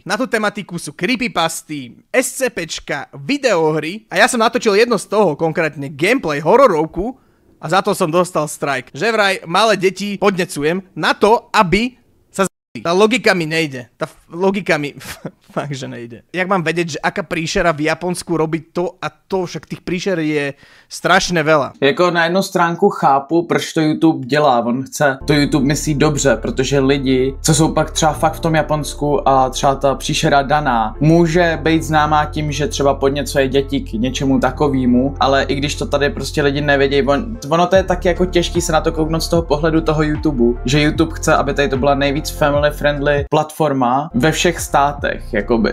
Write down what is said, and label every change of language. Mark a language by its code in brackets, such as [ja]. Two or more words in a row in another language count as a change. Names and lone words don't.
[sk] Na tú tematiku sú creepypasty, SCPčka, videohry a ja som natočil jedno z toho, konkrétne gameplay hororovku a za to som dostal strike. Že vraj malé deti podnecujem na to, aby sa z***li. Tá logika mi nejde. Tá logika mi fakt, že nejde. Jak mám vedieť, že aká príšera v Japonsku robí to a to, však tých príšer je strašně veľa. [cs] Jako na jednu stránku chápu, proč to YouTube dělá, on chce, to YouTube myslí dobře, protože lidi, co jsou pak třeba fakt v tom Japonsku a třeba ta příšera daná, může být známá tím, že třeba podněcuje děti k něčemu takovému, ale i když to tady prostě lidi nevědějí, ono to je taky jako těžký se na to kouknout z toho pohledu toho YouTube, že YouTube chce, aby tady to byla nejvíc [en] family friendly [cs] platforma ve všech státech, jakoby.